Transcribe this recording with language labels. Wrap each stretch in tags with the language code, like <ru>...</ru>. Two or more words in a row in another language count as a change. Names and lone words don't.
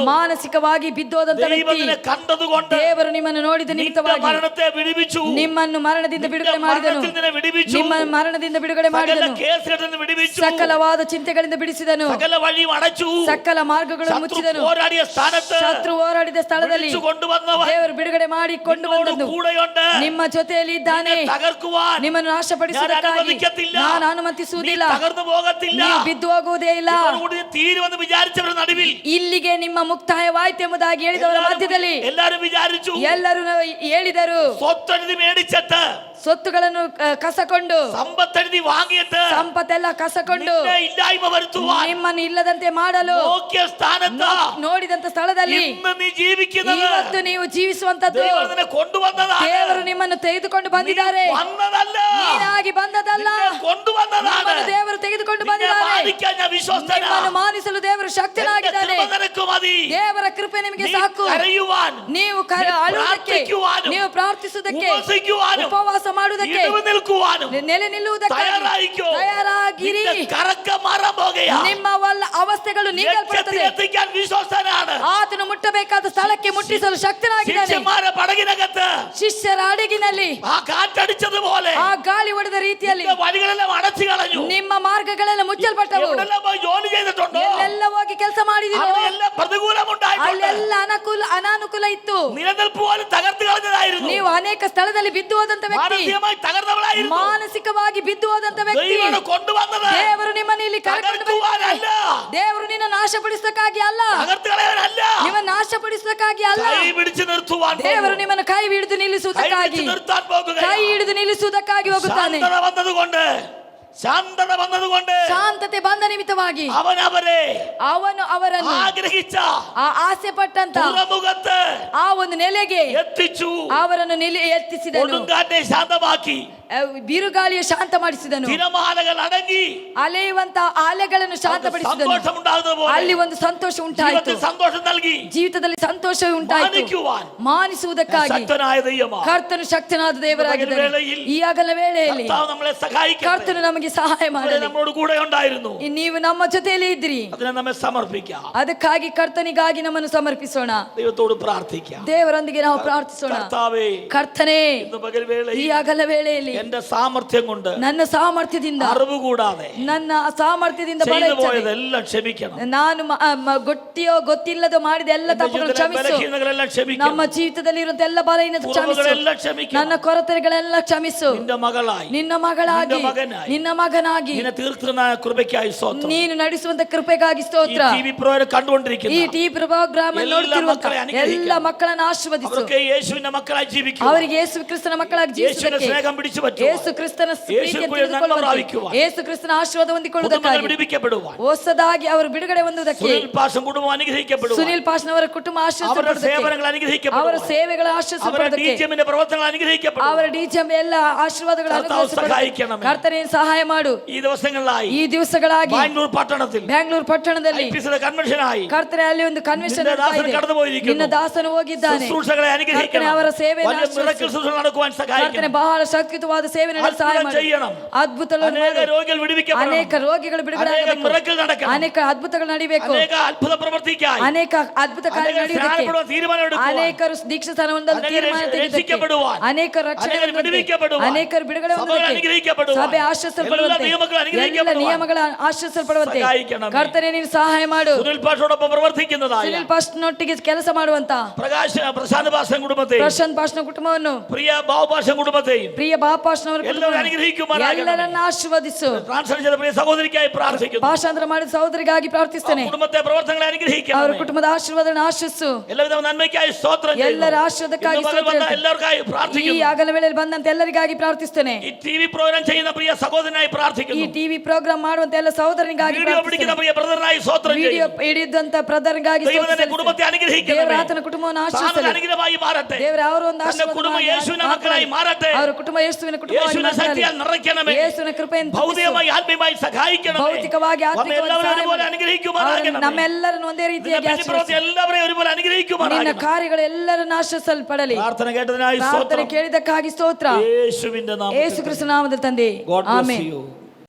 <kn>ಮಾನಸಿಕವಾಗಿ ಬಿದ್ದೋದಂತ</kn> <ml>ദൈവം</ml> <kn>ವ್ಯಕ್ತಿ.</kn> <ml>നിന്നെ കണ്ടതുകൊണ്ട്</ml> <kn>ದೇವರು ನಿಮ್ಮನ್ನು ನೋಡಿದ</kn> <ml>നിന്റെ</ml> <kn>ನಿಮಿತ್ತವಾಗಿ</kn> <ml>മരണത്തെ വിടുവിച്ചു.</ml> <kn>ನಿಮ್ಮನ್ನು ಮರಣದಿಂದ ಬಿಡುಗಡೆ ಮಾಡಿದನು.</kn> <ml>മരണത്തിൽ നിന്നെ വിടുവിച്ചു.</ml> <kn>ನಿಮ್ಮ ಮರಣದಿಂದ ಬಿಡುಗಡೆ</kn> <ml>സകല</ml> <kn>ಮಾಡಿದನು.</kn> <ml>കേസുകളിൽ നിന്ന് വിടുവിച്ചു.</ml> <kn>ಸಕಲವಾದ ಚಿಂತೆಗಳಿಂದ ಬಿಡಿಸಿದನು.</kn> <ml>സകല വഴിയും അടച്ചു.</ml> <kn>ಸಕಲ ಮಾರ್ಗಗಳನ್ನು</kn> <ml>ശത്രു</ml> <kn>ಮುಚ್ಚಿದನು.</kn> <ml>പോരാടിയ സ്ഥാനത്ത്</ml> <kn>ಶತ್ರು ಹೋರಾಡಿದ ಸ್ಥಳದಲ್ಲಿ</kn> <ml>വിളിച്ചു കൊണ്ടുവന്നവൻ</ml> <kn>ದೇವರು ಬಿಡುಗಡೆ ಮಾಡಿ ಕೊಂಡು</kn> <ml>നിന്നോട്</ml> <kn>ಬಂದನು.</kn> <ml>കൂടെയുണ്ട്.</ml> <kn>ನಿಮ್ಮ ಜೊತೆಯಲ್ಲಿ ಇದ್ದಾನೆ.</kn> <ml>നിന്നെ തകർക്കുവാൻ</ml> <kn>ನಿಮ್ಮನ್ನು ನಾಶಪಡಿಸುವುದಕ್ಕಾಗಿ</kn> <ml>ഞാൻ അനുവദിക്കത്തില്ല.</ml> <kn>ನಾನು</kn> <ml>നീ</ml> <kn>ಅನುಮತಿಸುವುದಿಲ್ಲ.</kn> <ml>തകർന്നു പോകത്തില്ല.</ml> <kn>ನೀವು ಬಿದ್ದು ಹೋಗುವುದೇ ಇಲ್ಲ.</kn> <ml>ഇതോടുകൂടി തീരുമെന്ന് വിചാരിച്ചവരുടെ നടുവിൽ</ml> <kn>ಇಲ್ಲಿಗೆ ನಿಮ್ಮ ಮುಕ್ತಾಯವಾಯ್ತು ಎಂಬುದಾಗಿ ಹೇಳಿದವರ ಮಧ್ಯದಲ್ಲಿ</kn> <ml>എല്ലാരും വിചാരിച്ചു.</ml> <kn>ಎಲ್ಲರೂ ಹೇಳಿದರು.</kn> <ml>സ്വത്തെഴുതി മേടിച്ചിട്ട്</ml> <kn>ಸೊತ್ತುಗಳನ್ನು ಕಸಕೊಂಡು</kn> <ml>സമ്പത്തെഴുതി വാങ്ങിയിട്ട്</ml> <kn>ಸಂಪತ್ತೆಲ್ಲ ಕಸಕೊಂಡು</kn> <ml>നിന്നെ ഇല്ലായ്മ വരുത്തുവാൻ</ml> <kn>ನಿಮ್ಮನ್ನು ಇಲ್ಲದಂತೆ ಮಾಡಲು</kn> <ml>നോക്കിയ സ്ഥാനത്ത്</ml> <kn>ನೋಡಿದಂತ ಸ್ಥಳದಲ್ಲಿ</kn> <ml>ഇന്ന് നീ ജീവിക്കുന്നത്</ml> <kn>ಇವತ್ತು ನೀವು ಜೀವಿಸುವಂತದ್ದು</kn> <ml>ദൈവം നിന്നെ കൊണ്ടുവന്നതാണ്.</ml> <kn>ದೇವರು ನಿಮ್ಮನ್ನು ತೆಗೆದುಕೊಂಡು ಬಂದಿದ್ದಾರೆ.</kn> <ml>വന്നതല്ല,</ml> <kn>ನೀನಾಗಿ ಬಂದದಲ್ಲ,</kn> <ml>നിന്നെ കൊണ്ടുവന്നതാണ്.</ml> <kn>ನಿಮ್ಮನ್ನು ದೇವರು ತೆಗೆದುಕೊಂಡು</kn> <ml>നിന്നെ</ml> <kn>ಬಂದಿದ್ದಾರೆ.</kn> <ml>മാനിക്കാൻ ഞാൻ വിശ്വസ്തനാ.</ml> <kn>ನಿಮ್ಮನ್ನು ಮಾನಿಸಲು ದೇವರು</kn> <ml>എന്റെ</ml> <kn>ಶಕ್ತನಾಗಿದ್ದಾನೆ.</kn> <ml>കൃപ നിനക്ക് മതി.</ml> <kn>ದೇವರ ಕೃಪೆ ನಿಮಗೆ</kn> <ml>നീ</ml> <kn>ಸಾಕು.</kn> <ml>കരയുവാൻ,</ml> <kn>ನೀವು ಅಳುವುದಕ್ಕೆ,</kn> <ml>പ്രാർത്ഥിക്കുവാനും,</ml> <kn>ನೀವು ಪ್ರಾರ್ಥಿಸುವುದಕ್ಕೆ,</kn> <ml>ഉപവസിക്കുവാനും,</ml> <kn>ಉಪವಾಸ ಮಾಡುವುದಕ್ಕೆ,</kn> <ml>ഇടിവ് നിൽക്കുവാനും</ml> <kn>ನೆಲೆ ನಿಲ್ಲುವುದಕ್ಕೆ</kn> <ml>തയ്യാറായിക്കോ.</ml> <kn>ತಯಾರಾಗಿರಿ.</kn> <ml>നിന്റെ കറക്കം മാറാൻ പോകുകയാ.</ml> <kn>ನಿಮ್ಮ ಅವಸ್ಥೆಗಳು ನೀಗಲ್ಪಡುತ್ತದೆ.</kn> <ml>എത്തിക്കാൻ വിശ്വസ്തനാണ്.</ml> <kn>ಆತನು ಮುಟ್ಟಬೇಕಾದ ಸ್ಥಳಕ್ಕೆ ಮುಟ್ಟಿಸಲು ಶಕ್ತನಾಗಿದ್ದಾನೆ.</kn> <ml>ശിഷ്യന്മാരെ പടകിനകത്ത്</ml> <kn>ಶಿಷ್ಯರ ಅಡಗಿನಲ್ಲಿ</kn> <ml>ആ കാറ്റടിച്ചതുപോലെ</ml> <kn>ಆ ಗಾಳಿ ಹೊಡೆದ ರೀತಿಯಲ್ಲಿ</kn> <ml>നിന്റെ വഴികളെല്ലാം അടച്ചു കളഞ്ഞു.</ml> <kn>ನಿಮ್ಮ ಮಾರ್ಗಗಳೆಲ್ಲ ಮುಚ್ಚಲ್ಪಟ್ಟವು.</kn> <ml>എവിടെല്ലാം പോയി ജോലി ചെയ്തിട്ടുണ്ടോ</ml> <kn>ಎಲ್ಲೆಲ್ಲ ಹೋಗಿ ಕೆಲಸ ಮಾಡಿದಿರೋ</kn> <ml>അവിടെയെല്ലാം പ്രതികൂലമുണ്ടായിട്ടുണ്ട്.</ml> <kn>ಅಲ್ಲೆಲ್ಲ ಅನಾನುಕೂಲ ಇತ್ತು.</kn> <ml>നിലനിൽപ്പ് പോലും തകർത്ത് കളഞ്ഞതായിരുന്നു.</ml> <kn>ನೀವು ಅನೇಕ ಸ್ಥಳದಲ್ಲಿ ಬಿದ್ದು ಹೋದಂತ ವ್ಯಕ್ತಿ,</kn> <ml>മാനസികമായി തകർന്നവളായിരുന്നു.</ml> <kn>ಮಾನಸಿಕವಾಗಿ ಬಿದ್ದು ಹೋದಂತ ವ್ಯಕ್ತಿ,</kn> <ml>ദൈവം കൊണ്ടുവന്നത്</ml> <kn>ದೇವರು ನಿಮ್ಮನ್ನು ಇಲ್ಲಿ ಕರೆಕೊಂಡು ಬಂದಿದ್ದಾನೆ.</kn> <ml>തകർക്കുവാനല്ല,</ml> <kn>ದೇವರು ನಿನ್ನ ನಾಶಪಡಿಸಕ್ಕಾಗಿ ಅಲ್ಲ,</kn> <ml>തകർത്ത് കളയാനല്ല,</ml> <kn>ನಿಮ್ಮ ನಾಶಪಡಿಸಕ್ಕಾಗಿ ಅಲ್ಲ.</kn> <ml>കൈ പിടിച്ച് നിർത്തുവാൻ</ml> <kn>ದೇವರು ನಿಮ್ಮನ್ನು കೈ ಹಿಡಿದು</kn> <ml>കൈ</ml> <kn>ನಿಲ್ಲಿಸುವುದಕ್ಕಾಗಿ,</kn> <ml>പിടിച്ച് നിർത്താൻ പോകുകയാണ്.</ml> <kn>ಕೈ ಹಿಡಿದು ನಿಲ್ಲಿಸುವುದಕ್ಕಾಗಿ ಹೋಗುತ್ತಾನೆ.</kn> <ml>ശാന്തത വന്നതുകൊണ്ട്, ശാന്തത വന്നതുകൊണ്ട്</ml> <kn>ಶಾಂತತೆ ಬಂದ ನಿಮಿತ್ತವಾಗಿ</kn> <ml>അവനവരെ</ml> <kn>ಅವನು ಅವರನ್ನು</kn> <ml>ആഗ്രഹിച്ച</ml> <kn>ಆ ಆಸೆ ಪಟ್ಟಂತ</kn> <ml>തുറമുഖത്ത്</ml> <kn>ಆ ಒಂದು ನೆಲೆಗೆ</kn> <ml>എത്തിച്ചു.</ml> <kn>ಅವರನ್ನು ಎತ್ತಿಸಿದನು.</kn> <ml>കൊടുങ്കാറ്റെ ശാന്തമാക്കി,</ml> <kn>ಬಿರುಗಾಳಿಯ ಶಾಂತ ಮಾಡಿಸಿದನು.</kn> <ml>തിരമാലകൾ അടങ്ങി,</ml> <kn>ಅಲೆಯುವಂತ ಅಲೆಗಳನ್ನು ಶಾಂತಪಡಿಸಿದನು.</kn> <ml>സന്തോഷമുണ്ടാകുന്നത് പോലെ</ml> <kn>ಅಲ್ಲಿ ಒಂದು ಸಂತೋಷ ಉಂಟಾಯಿತು.</kn> <ml>ജീവിതത്തിൽ സന്തോഷം നൽകി</ml> <kn>ಜೀವಿತದಲ್ಲಿ ಸಂತೋಷ ಉಂಟಾಯಿತು.</kn> <ml>മാനിക്കുവാൻ</ml> <kn>ಮಾನಿಸುವುದಕ್ಕಾಗಿ</kn> <ml>ശക്തനായ ദൈവമാണ്.</ml> <kn>ಕರ್ತನು ಶಕ್ತನಾದ ದೇವರಾಗಿದ್ದಾನೆ. ಈ ಆಗಲ ವೇಳೆಯಲ್ಲಿ</kn> <ml>കർത്താവ് നമ്മളെ സഹായിക്കട്ടെ.</ml> <kn>ಕರ್ತನು ನಮಗೆ ಸಹಾಯ ಮಾಡಲಿ.</kn> <ml>നമ്മോട് കൂടെ ഉണ്ടായിരുന്നു.</ml> <kn>ನೀವು ನಮ್ಮ ಜೊತೆಯಲ್ಲಿ ಇದ್ರಿ.</kn> <ml>അതിനെ നമ്മെ സമർപ്പിക്കാം.</ml> <kn>ಅದಕ್ಕಾಗಿ ಕರ್ತನಿಗಾಗಿ ನಮ್ಮನ್ನು ಸಮರ್ಪಿಸೋಣ.</kn> <ml>ദൈവത്തോട് പ്രാർത്ഥിക്കാം.</ml> <kn>ದೇವರೊಂದಿಗೆ ನಾವು ಪ್ರಾರ್ಥಿಸೋಣ.</kn> <ml>കർത്താവേ,</ml> <kn>ಕರ್ತನೇ,</kn> <ml>ഇന്ന് പകൽ വേളയിൽ</ml> <kn>ಈ ಆಗಲ ವೇಳೆಯಲ್ಲಿ</kn> <ml>എന്റെ സാമർത്ഥ്യം കൊണ്ട്,</ml> <kn>ನನ್ನ ಸಾಮರ್ಥ್ಯದಿಂದ,</kn> <ml>അറിവ് കൂടാതെ</ml> <kn>ನನ್ನ ಸಾಮರ್ಥ್ಯದಿಂದ</kn> <ml>ചെയ്തു പോയതെല്ലാം ക്ഷമിക്കണം.</ml> <kn>ನಾನು ಗೊತ್ತಿಯೋ ಗೊತ್ತಿಲ್ಲದೋ ಮಾಡಿದ ಎಲ್ಲ ತಪ್ಪುಗಳನ್ನು ಕ್ಷಮಿಸು.</kn> <ml>ബലഹീനതകളെല്ലാം ക്ഷമിക്കണം.</ml> <kn>ನಮ್ಮ ಜೀವಿತದಲ್ಲಿ ಇರುವಂತ ಎಲ್ಲ ಬಲಹೀನತೆ ಕ್ಷಮಿಸು.</kn> <ml>കുറവുകളെല്ലാം ക്ഷമിക്കണം.</ml> <kn>ನನ್ನ ಕೊರತೆಗಳೆಲ್ಲ ಕ್ಷಮಿಸು.</kn> <ml>നിന്റെ മകളായി,</ml> <kn>ನಿನ್ನ ಮಗಳಾಗಿ, ನಿನ್ನ ಮಗನಾಗಿ</kn> <ml>നിന്നെ തീർക്കുന്ന കൃപയ്ക്കായി സ്തോത്രം.</ml> <kn>ನೀನು ನಡೆಸುವಂತ ಕೃಪೆಗಾಗಿ ಸ್ತೋತ್ರ.</kn> <ml>ഈ</ml> <en>TV program</en> <ml>കണ്ടുകൊണ്ടിരിക്കുന്ന</ml> <kn>ಈ</kn> <en>TV program</en> <kn>ನೋಡುತ್ತಿರುವ ಎಲ್ಲ ಮಕ್ಕಳನ್ನು ಆಶೀರ್ವದಿಸು.</kn> <ml>അവർക്ക് യേശുവിന്റെ മക്കളായി ജീവിക്കുക.</ml> <kn>ಅವರಿಗೆ ಯೇಸು ಕ್ರಿಸ್ತನ ಮಕ್ಕಳಾಗಿ</kn> <ml>യേശുവിന്റെ</ml> <kn>ಜೀವಿಸುವುದಕ್ಕೆ,</kn> <ml>സ്നേഹം പിടിച്ചു പറ്റുക.</ml> <kn>ಯೇಸು ಕ್ರಿಸ್ತನ ಪ್ರೀತಿಯನ್ನು ತಿಳಿದುಕೊಳ್ಳುವಂತೆ, ಯೇಸು ಕ್ರಿಸ್ತನ ಆಶೀರ್ವಾದ ಹೊಂದಿಕೊಳ್ಳುವುದಕ್ಕಾಗಿ,</kn> <ml>വിടിവിക്കപ്പെടുവാൻ,</ml> <kn>ಹೊಸದಾಗಿ ಅವರು ಬಿಡುಗಡೆ ಹೊಂದುವುದಕ್ಕೆ,</kn> <ml>സുനിൽ പാഷൻ കുടുംബം അനുഗ്രഹിക്കപ്പെടുവാൻ,</ml> <kn>ಸುನಿಲ್ ಪಾಶ್ನವರ ಕುಟುಂಬ</kn> <ml>അവരുടെ സേവനങ്ങൾ</ml> <kn>ಆಶೀರ್ವಾದ,</kn> <ml>അനുഗ്രഹിക്കപ്പെടുവാൻ,</ml> <kn>ಅವರ ಸೇವೆಗಳ</kn> <ml>അവരുടെ</ml> <kn>ಆಶೀರ್ವಾದಕ್ಕೆ,</kn> <ml>ഡിജിഎമ്മിന്റെ പ്രവർത്തനങ്ങൾ അനുഗ്രഹിക്കപ്പെടുവാൻ</ml> <kn>ಅವರ ಡಿಜಿಎಂ ಎಲ್ಲ ಆಶೀರ್ವಾದಗಳು</kn> <ml>സഹായിക്കണമേ.</ml> <kn>ಕರ್ತನೇ ಸಹಾಯ ಮಾಡು.</kn> <ml>ഈ ദിവസങ്ങളിലായി</ml> <kn>ಈ ದಿವಸಗಳಾಗಿ</kn> <ml>ബാംഗ്ലൂർ പട്ടണത്തിൽ</ml> <kn>ಬ್ಯಾಂಗ್ಳೂರ್ ಪಟ್ಟಣದಲ್ಲಿ</kn> <ml>കൺവെൻഷനായി</ml> <kn>ಕರ್ತನೆ ಅಲ್ಲಿ ಒಂದು ಕನ್ವೆನ್ಷನ್</kn> <ml>നിന്റെ ദാസൻ കടന്നു പോയിരിക്കുന്നു.</ml> <kn>ನಿನ್ನ ದಾಸನು ಹೋಗಿದ್ದಾನೆ.</kn> <ml>ശുശ്രൂഷകളെ അനുഗ്രഹിക്കണം.</ml> <kn>ಕರ್ತನೆ ಅವರ ಸೇವೆಯನ್ನು</kn> <ml>വലിയ miracle ശുശ്രൂഷ നടക്കുവാൻ</ml> <kn>ಕರ್ತನೆ</kn> <ml>സഹായിക്കണം.</ml> <kn>ಬಹಳ ಶಕ್ತಿಯುತವಾದ ಸೇವೆ ನಡೆಸಲು ಸಹಾಯ</kn> <ml>അത്ഭുതം</ml> <kn>ಮಾಡು.</kn> <ml>ചെയ്യണം.</ml> <kn>ಅದ್ಭುತಗಳನ್ನು</kn> <ml>അനേക</ml> <kn>ಮಾಡು.</kn> <ml>രോഗികൾ വിടുവിക്കപ്പെടണം.</ml> <kn>ಅನೇಕ ರೋಗಿಗಳು ಬಿಡುಗಡೆ</kn> <ml>അനേക</ml> <kn>ಆಗಬೇಕು.</kn> <ml>miracle നടക്കണം.</ml> <kn>ಅನೇಕ ಅದ್ಭುತಗಳು ನಡಿಬೇಕು.</kn> <ml>അനേക അത്ഭുത പ്രവർത്തിക്കായി</ml> <kn>ಅನೇಕ ಅದ್ಭುತ ಕಾರ್ಯ</kn> <ml>അനേക</ml> <kn>ನಡೆಯುವುದಕ್ಕೆ</kn> <ml>സ്നാനപ്പെടുവാൻ തീരുമാനം എടുക്കുവാൻ,</ml> <kn>ಅನೇಕರು ದೀಕ್ಷಾ ಸ್ಥಾನ ಹೊಂದಲು ಅನೇಕರು ತೀರ್ಮಾನ ತೆಗೆದುಕೊಳ್ಳುವುದಕ್ಕೆ,</kn> <ml>രക്ഷിക്കപ്പെടുവാൻ,</ml> <kn>ಅನೇಕರು ರಕ್ಷಣೆ ಅನೇಕರು ಹೊಂದುವಂತೆ, ಬಿಡುವಿಕೆപ്പെടുവാൻ, ಅನೇಕರು ಬಿಡುಗಡೆ ಸಭೆಗಳು ಹೊಂದುವಂತೆ,</kn> <ml>അനുഗ്രഹിക്കപ്പെടുവാൻ,</ml> <kn>ಸಭೆ ಆಶ್ರಯಿಸಲ್ಪಡುವಂತೆ, ಎಲ್ಲ ನಿಯಮಗಳು ಎಲ್ಲ</kn> <ml>അനുഗ്രഹിക്കപ്പെടുവാൻ</ml> <kn>ನಿಯಮಗಳ ಆಶ್ರಯಿಸಲ್ಪಡುವಂತೆ</kn> <ml>സഹായിക്കണമേ.</ml> <kn>ಕರ್ತನೆ ನೀನು ಸಹಾಯ ಮಾಡು.</kn> <ml>സുനിൽ പാഷോടൊപ്പം പ്രവർത്തിക്കുന്നതായ</ml> <kn>ಸುನಿಲ್ ಪಾಸ್ಟ್ನೊಟ್ಟಿಗೆ ಕೆಲಸ ಮಾಡುವಂತ</kn> <ml>പ്രശാന്ത് പാഷൻ കുടുംബത്തെയും,</ml> <kn>ಪ್ರಶಾಂತ್ ಪಾಸ್ಟ್ನ ಕುಟುಂಬವನ್ನು,</kn> <ml>പ്രിയ ബാബു പാഷൻ കുടുംബത്തെയും</ml> <kn>ಪ್ರಿಯ ಬಾಪಾಶ್ನವರ</kn> <ml>എല്ലാവരും അനുഗ്രഹിക്കുമാറാകണമേ.</ml> <kn>ಎಲ್ಲರನ್ನ ಆಶೀರ್ವದಿಸು.</kn> <ml>ട്രാൻസ്ലേറ്റ് ചെയ്ത പ്രിയ സഹോദരിക്കായി പ്രാർത്ഥിക്കുന്നു.</ml> <kn>ಭಾಷಾಂತರ ಮಾಡಿದ ಸಹೋದರಿಗಾಗಿ ಪ್ರಾರ್ಥಿಸ್ತೇನೆ.</kn> <ml>കുടുംബത്തെ പ്രവർത്തനങ്ങളെ</ml> <kn>ಅವರ</kn> <ml>അനുഗ്രഹിക്കണം.</ml> <kn>ಕುಟುಂಬದ ಆಶೀರ್ವಾದವನ್ನು ಆಶಿಸು.</kn> <ml>എല്ലാവിധ നന്മയ്ക്കായി സ്തോത്രം ചെയ്യുന്നു.</ml> <kn>ಎಲ್ಲರ ಆಶೀರ್ವಾದಕ್ಕಾಗಿ</kn> <ml>ഇന്ന് പകൽ വന്ന</ml> <kn>ಸ್ತೋತ್ರ.</kn> <ml>എല്ലാവർക്കായി</ml> <kn>ಈ</kn> <ml>പ്രാർത്ഥിക്കുന്നു.</ml> <kn>ಆಗಲ ವೇಳೆಯಲ್ಲಿ ಬಂದಂತ ಎಲ್ಲರಿಗಾಗಿ ಪ್ರಾರ್ಥಿಸ್ತೇನೆ.</kn> <ml>ഈ</ml> <en>TV program</en> <ml>ചെയ്യുന്ന പ്രിയ സഹോദരനായി</ml> <kn>ಈ</kn> <ml>പ്രാർത്ഥിക്കുന്നു.</ml> <en>TV program</en> <kn>ಮಾಡುವಂತ ಎಲ್ಲ ಸಹೋದರನಿಗಾಗಿ</kn> <ml>വീഡിയോ പിടിക്കുന്ന പ്രിയ ബ്രദറിനായി സ്തോത്രം</ml> <kn>ವಿಡಿಯೋ</kn> <ml>ചെയ്യുന്നു.</ml> <kn>ಹಿಡಿದಂತ ಬ್ರದರ್ಗಾಗಿ</kn> <ml>ദൈവത്തിന്റെ കുടുംബത്തെ അനുഗ്രഹിക്കണമേ.</ml> <kn>ದೇವರ ಆತನ ಕುಟುಂಬವನ್ನು</kn> <ml>താങ്കൾ</ml> <kn>ಆಶೀರ್ವದಿಸಲಿ.</kn> <ml>അനുഗ്രഹമായി മാറട്ടെ.</ml> <kn>ದೇವರ ಅವರ ಒಂದು</kn> <ml>തന്റെ കുടുംബം യേശുവിന്റെ മക്കളായി മാറട്ടെ.</ml> <kn>ಅವರ ಕುಟುಂಬ ಯೇಸುವಿನ ಯೇಸುವಿನ ಕುಟುಂಬವಾಗಿ</kn> <ml>യേശുവിന്റെ ശക്തിയാൽ നിറയ്ക്കണമേ.</ml> <kn>ಯೇಸುವಿನ ಕೃಪೆಯನ್ನು</kn> <ml>ഭൗതികമായി ആത്മീയമായി സഹായിക്കണമേ.</ml> <kn>ಭೌತಿಕವಾಗಿ ಆತ್ಮಿಕವಾಗಿ</kn> <ml>എല്ലാവരും ഒരുപോലെ</ml> <kn>ಸಹಾಯ</kn> <ml>അനുഗ്രഹിക്കുമാറാകണമേ.</ml> <kn>ನಮ್ಮೆಲ್ಲರನ್ನು ಒಂದೇ ರೀತಿಯಾಗಿ</kn> <ml>നിന്റെ പ്രവൃത്തി എല്ലാവരെയും ഒരുപോലെ</ml> <kn>ನಿನ್ನ</kn> <ml>അനുഗ്രഹിക്കുമാറാകണമേ.</ml> <kn>ಕಾರ್ಯಗಳು ಎಲ್ಲರನ್ನು ಆಶೀರ್ವದಿಸಲ್ಪಡಲಿ.</kn> <ml>പ്രാർത്ഥന കേട്ടതിനായി</ml> <kn>ಪ್ರಾರ್ಥನೆ</kn> <ml>സ്തോത്രം.</ml> <kn>ಕೇಳಿದ್ದಕ್ಕಾಗಿ ಸ್ತೋತ್ರ.</kn> <ml>യേശുവിന്റെ നാമത്തിൽ</ml> <kn>ಯೇಸು ಕ್ರಿಸ್ತ ನಾಮದಲ್ಲಿ ತಂದೆ.</kn> <en>God bless</en> <kn>ಆಮೆನ್.</kn> <en>you.</en>